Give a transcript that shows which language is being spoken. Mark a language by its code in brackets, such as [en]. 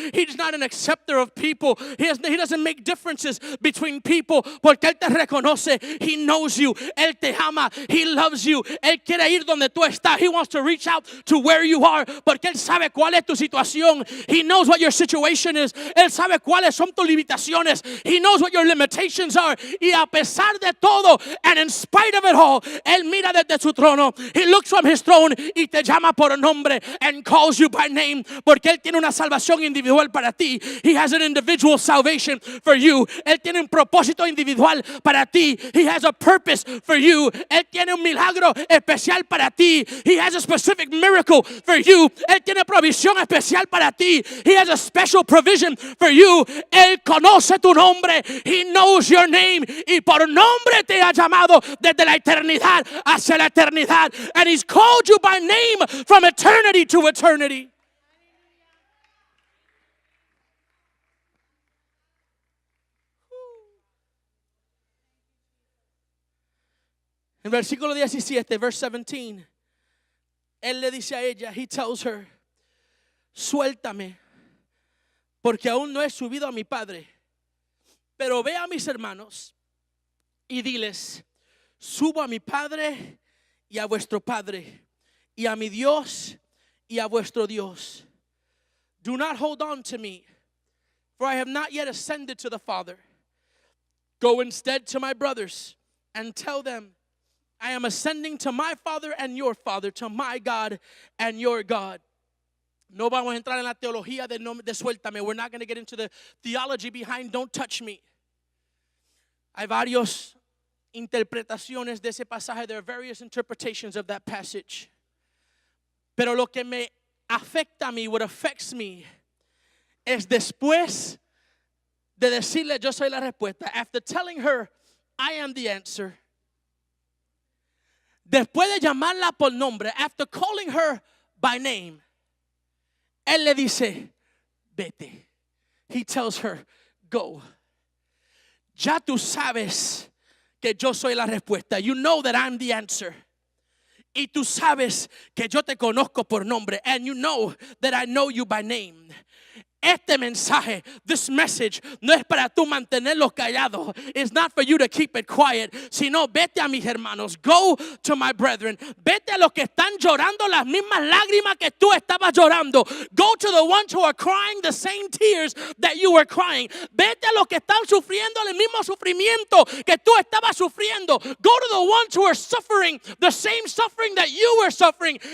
[en] He's not an acceptor of people. He doesn't make differences between people, [es] porque Él te reconoce. [en] He knows you. [es] Él te ama. [en] He loves you. [es] Él quiere ir donde tú estás. [en] He wants to reach out to where you are, [es] porque Él sabe cuál es tu situación. [en] He knows what your situation is. [es] Él sabe cuáles son tus limitaciones. [en] He knows what your limitations are. [es] Y a pesar de todo, [en] and in spite of it all, [es] Él mira desde su trono. [en] He looks from His throne [es] y te llama por nombre [en] and calls you by name, [es] porque Él tiene una salvación individual para ti. [en] He has an individual salvation for you. [es] Él tiene un propósito individual para ti. [en] He has a purpose for you. [es] Él tiene un milagro especial para ti. [en] He has a specific miracle for you. [es] Él tiene provisión especial para ti. [en] He has a special provision for you. [es] Él conoce tu nombre. [en] He knows your name. [es] Y por nombre te ha llamado desde la eternidad hacia la eternidad. [en] And He's called you by name from eternity to eternity. [es] En versículo 17, [en] verse 17, [es] Él le dice a ella, [en] He tells her, [es] suéltame, porque aún no he subido a mi Padre. Pero ve a mis hermanos y diles, subo a mi Padre y a vuestro Padre, y a mi Dios y a vuestro Dios. [en] Do not hold on to me, for I have not yet ascended to the Father. Go instead to my brothers and tell them, I am ascending to my Father and your Father, to my God and your God. [es] No vamos a entrar en la teología de suéltame. [en] We're not going to get into the theology behind don't touch me. [es] Hay varios interpretaciones de ese pasaje. [en] There are various interpretations of that passage. [es] Pero lo que me afecta a mí, [en] what affects me, [es] es después de decirle yo soy la respuesta. [en] After telling her I am the answer. [es] Después de llamarla por nombre, [en] after calling her by name, [es] él le dice, vete. [en] He tells her, go. [es] Ya tú sabes que yo soy la respuesta. [en] You know that I'm the answer. [es] Y tú sabes que yo te conozco por nombre. [en] And you know that I know you by name. [es] Este mensaje, [en] this message, [es] no es para tú mantenerlos callados. [en] It's not for you to keep it quiet. [es] Sino vete a mis hermanos. [en] Go to my brethren. [es] Vete a los que están llorando las mismas lágrimas que tú estabas llorando. [en] Go to the ones who are crying the same tears that you were crying. [es] Vete a los que están sufriendo el mismo sufrimiento que tú estabas sufriendo. [en] Go to the ones who are suffering the same suffering that you were suffering.